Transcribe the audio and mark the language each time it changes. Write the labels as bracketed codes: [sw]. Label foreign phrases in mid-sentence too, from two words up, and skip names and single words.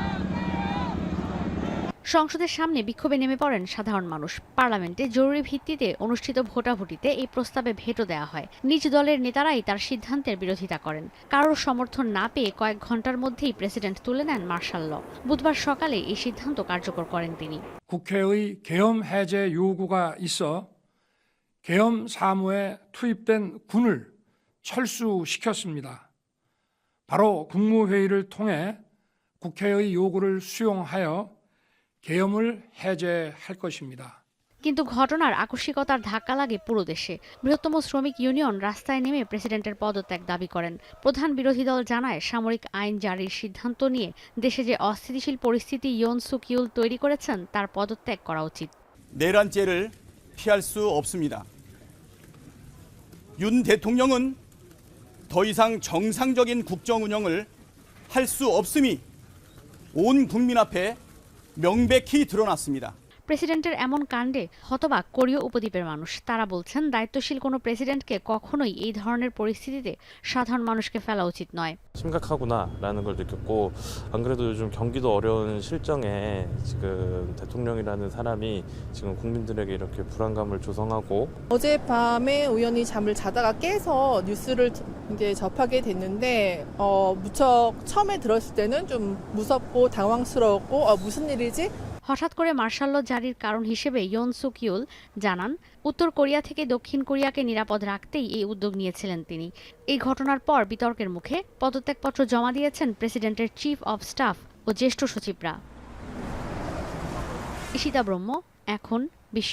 [bn] সংসদের সামনে বিক্ষোভে নেমে পড়েন সাধারণ মানুষ। পার্লামেন্টে জরুরি ভিত্তিতে অনুষ্ঠিত ভোটাভুটিতে এই প্রস্তাবে ভেটো দেওয়া হয়। নিজ দলের নেতারাই তার সিদ্ধান্তের বিরোধিতা করেন। কারোর সমর্থন না পেয়ে কয়েক ঘন্টার মধ্যেই প্রেসিডেন্ট তুলে নেন [en] martial law. [bn] বুধবার সকালে এই সিদ্ধান্ত কার্যকর করেন তিনি। [ko] 국회의 계엄 해제 요구가 있어 계엄 사무에 투입된 군을 철수시켰습니다. 바로 국무회의를 통해 국회의 요구를 수용하여 계엄을 해제할 것입니다. [bn] কিন্তু ঘটনার আকস্মিকতার ধাক্কা লাগে পুরো দেশে। বৃহত্তম শ্রমিক ইউনিয়ন রাস্তায় নেমে প্রেসিডেন্টের পদত্যাগ দাবি করেন। প্রধান বিরোধী দল জানায়, সামরিক আইন জারির সিদ্ধান্ত নিয়ে দেশে যে অস্থিতিশীল পরিস্থিতি ইয়ন সুক ইউল তৈরি করেছেন তার পদত্যাগ করা উচিত। [ko] 내란죄를 피할 수 없습니다. 윤 대통령은 더 이상 정상적인 국정 운영을 할 수 없음이 온 국민 앞에 명백히 드러났습니다. [bn] প্রেসিডেন্টের এমন কাণ্ডে হতবাক কোরীয় উপদ্বীপের মানুষ। তারা বলছেন, দায়িত্বশীল কোনো প্রেসিডেন্টকে কখনোই এই ধরনের পরিস্থিতিতে সাধারণ মানুষকে ফেলা উচিত নয়। [ko] 심각하구나라는 걸 느꼈고, 안 그래도 요즘 경기도 어려운 실정에 지금 대통령이라는 사람이 지금 국민들에게 이렇게 불안감을 조성하고. 어젯밤에 우연히 잠을 자다가 깨서 뉴스를 이제 접하게 됐는데 무척 처음에 들었을 때는 좀 무섭고 당황스러웠고 무슨 일이지? [bn] হঠাৎ করে [en] martial law [bn] জারির কারণ হিসেবে ইয়ন সুক ইউল জানান, উত্তর কোরিয়া থেকে দক্ষিণ কোরিয়াকে নিরাপদ রাখতেই এই উদ্যোগ নিয়েছিলেন তিনি। এই ঘটনার পর বিতর্কের মুখে পদত্যাগপত্র জমা দিয়েছেন প্রেসিডেন্টের [en] chief of staff [bn] ও জ্যেষ্ঠ সচিবরা। ঈশিতা ব্রহ্ম, এখন বিশ্ব।